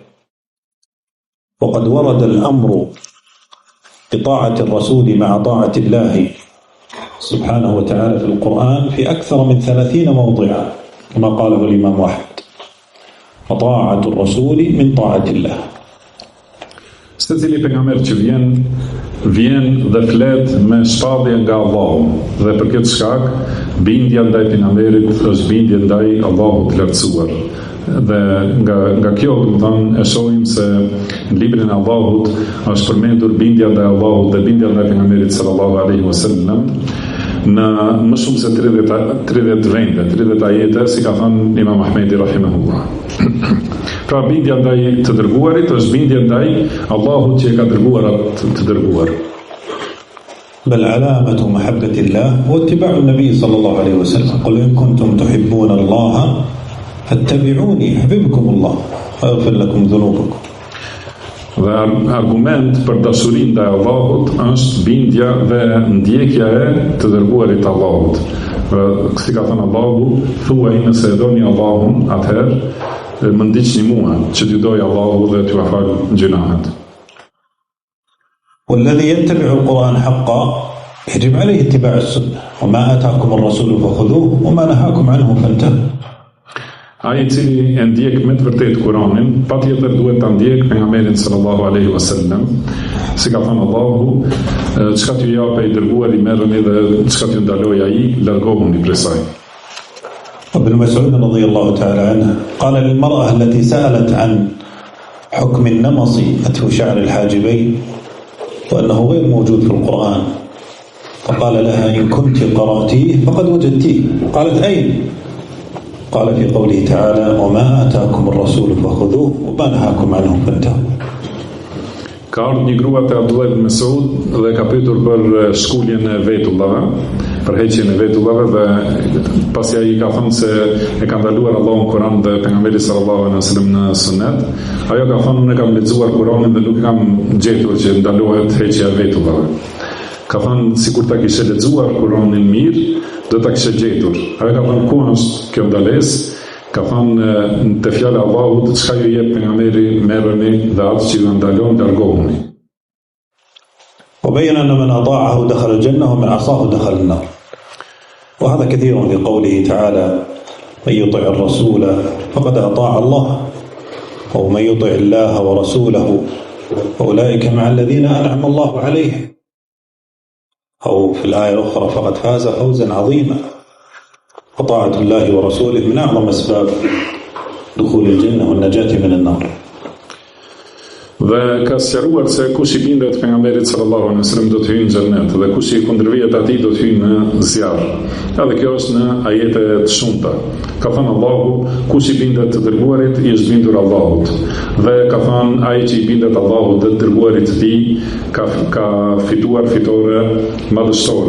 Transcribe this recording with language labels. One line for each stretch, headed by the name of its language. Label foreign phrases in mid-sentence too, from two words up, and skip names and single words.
Arabic: وقد ورد الأمر بطاعة الرسول مع طاعة الله سبحانه وتعالى في القرآن في أكثر من 30 موضعا كما قاله الإمام أحمد: وطاعة الرسول من طاعة الله.
Albanian: Secili pejgamber që vjen dhe flet me shpallje nga Allahu, dhe për këtë shkak bindja ndaj pejgamberit është bindje ndaj Allahut të lartësuar. Dhe nga kjo domethënë e shohim se në librin e Allahut është përmendur bindja ndaj Allahut dhe bindja ndaj pejgamberit
Arabic: صلى الله عليه وسلم
Albanian: në më shumë se 30 vende, 30 ajete, si ka thënë Imam Ahmedi rahimahullah. Pra bindja ndaj të dërguarit është bindja ndaj Allahut që e ka dërguar atë të dërguar.
Arabic: بل علامة محبة الله هو اتباع النبي صلى الله عليه وسلم. قل إن كنتم تحبون الله فاتبعوني يحببكم الله ويغفر لكم ذنوبكم.
Albanian: Dhe argument për dashurinë ndaj Allahut është bindja dhe ndjekja e të dërguarit Allahut. Si ka thënë Allahu, thuaj nëse e doni Allahun, atëherë më ndiqni mua, që t'ju doj Allahu dhe t'ju afal gjunahet.
Arabic: والذي يتبع القرآن حقا يجب عليه اتباع السنة وما آتاكم الرسول فخذوه وما نهاكم عنه فانتهوا.
Albanian: Ai I cili e ndjek me të vërtetë Kur'anin, patjetër duhet ta ndjek pejgamberin
Arabic: صلى الله عليه وسلم,
Albanian: si ka thënë Allahu, çka t'ju japë I dërguari merrni dhe çka t'ju ndaloj ai largohuni prej saj.
Arabic: ابن مسعود رضي الله تعالى عنه قال للمرأة التي سألت عن حكم النمص فتح شعر الحاجبين وأنه غير موجود في القرآن، فقال لها: إن كنت قرأتيه فقد وجدتيه. قالت: أين؟ قال: في قوله تعالى: وما آتاكم الرسول فخذوه وما نهاكم عنه فانتهوا.
Albanian: Ka ardhur një grua te Abdullah ibn Mas'ud dhe ka pyetur për shkuljen e vetullave, për heqjen e vetullave, dhe pasi ai ka thënë se e ka ndaluar Allahu në Kur'an dhe pejgamberi
Arabic: صلى الله عليه وسلم
Albanian: në sunet, ajo ka thënë: unë kam lexuar Kur'anin dhe nuk kam gjetur që ndalohet heqja e vetullave. Ka thënë sikur ta kishe lexuar Kur'anin mirë, do ta kishe gjetur. Ajo ka thënë: ku është kjo ndalesë? Ka thënë te fjala e Allahut, çka ju jep pejgamberi merrni dhe atë që ju ndalon largohuni.
Arabic: وبين أن من أطاعه دخل الجنة ومن عصاه دخل النار. وهذا كثير في قوله تعالى: من يطع الرسول فقد أطاع الله، ومن يطع الله ورسوله فأولئك مع الذين أنعم الله عليهم. أو في الآية الأخرى: فقد فاز فوزا عظيما. وطاعة الله ورسوله من أعظم أسباب دخول الجنة والنجاة من النار.
Albanian: Dhe ka sqaruar se kush I bindet pejgamberit
Arabic: صلى الله عليه وسلم
Albanian: do të hyjë në xhennet dhe kush I kundërvihet atij do të hyjë në zjarr. Edhe kjo është në ajete të shumta. Ka thënë Allahu, kush I bindet të dërguarit I është bindur Allahut. Dhe ka thënë ai që I bindet Allahut dhe të dërguarit të tij ka fituar fitore madhështore.